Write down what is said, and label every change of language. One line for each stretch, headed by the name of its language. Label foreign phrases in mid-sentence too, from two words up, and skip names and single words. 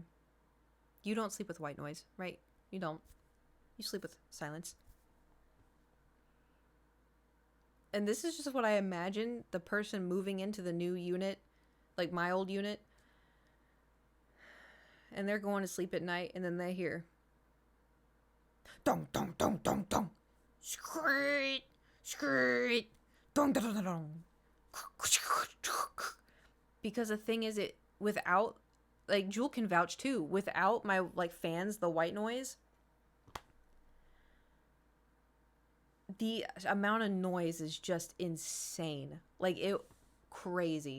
English: You don't sleep with white noise, right? You don't. You sleep with silence. And this is just what I imagine the person moving into the new unit, like my old unit, and they're going to sleep at night, and then they hear dong dong dong dong dong, screet screet, dong dong dong dong. Because the thing is, it without, like, Jewel can vouch too. Without my like fans, the white noise, the amount of noise is just insane. Like, it crazy.